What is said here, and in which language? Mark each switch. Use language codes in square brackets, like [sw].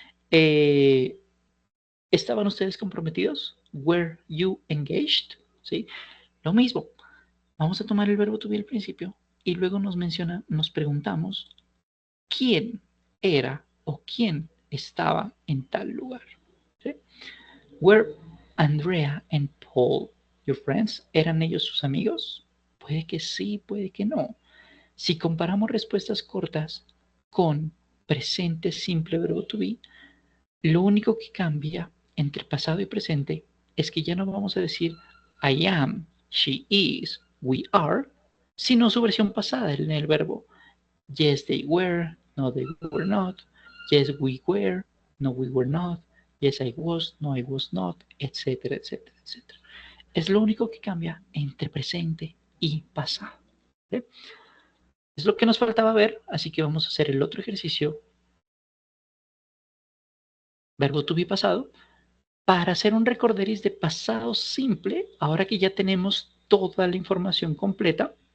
[es] Eh, ¿Estaban ustedes comprometidos? [en] Were you engaged? [es] ¿Sí? Lo mismo. Vamos a tomar el verbo to be al principio y luego nos preguntamos quién era o quién estaba en tal lugar. ¿Sí? [en] Were Andrea and Paul your friends? [es] ¿Eran ellos sus amigos? Puede que sí, puede que no. Si comparamos respuestas cortas con presente simple verbo to be, lo único que cambia entre pasado y presente es que ya no vamos a decir [en] I am, she is, we are, [es] sino su versión pasada en el verbo. [en] Yes, they were, no, they were not. Yes, we were, no, we were not. Yes, I was, no, I was not, etcétera, etcétera, etcétera. [es] Es lo único que cambia entre presente y pasado. ¿Sí? Es lo que nos faltaba ver, así que vamos a hacer el otro ejercicio, verbo to be pasado, para hacer un recorderis de pasado simple, ahora que ya tenemos toda la información completa.